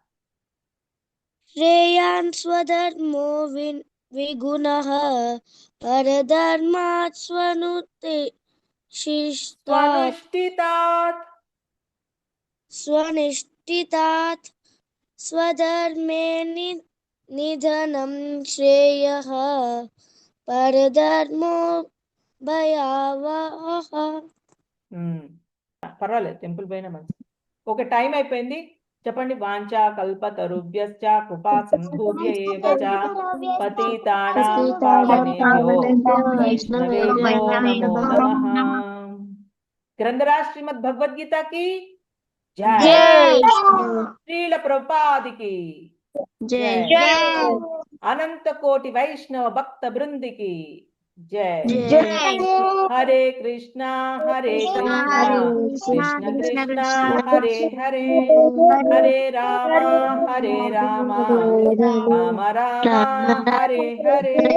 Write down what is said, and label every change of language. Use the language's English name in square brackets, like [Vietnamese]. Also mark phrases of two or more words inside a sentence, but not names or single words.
[Sanskrit] శ్రేయాన్ స్వధర్మో విగుణః పరధర్మాత్ స్వనుష్ఠితాత్ స్వధర్మే నిధనం శ్రేయః పరధర్మో భయావహః. [Telugu] పర్వాలేదు, టెంపుల్ పైన మంచి. ఓకే, టైం అయిపోయింది. చెప్పండి. [Sanskrit] వాంఛా కల్పతరుభ్యశ్చ కృపా సింధుభ్య ఏవ చ పతితానాం పావనేభ్యో వైష్ణవేభ్యో నమో నమః. [Telugu] గ్రంథరాజ్ శ్రీమద్ భగవద్గీత కి జై. శ్రీల ప్రభుపాదికి జై. అనంత కోటి వైష్ణవ భక్త బృందికి జై. [Sanskrit] హరే కృష్ణ కృష్ణ కృష్ణ హరే హరే హరే రామ రామ రామ హరే హరే.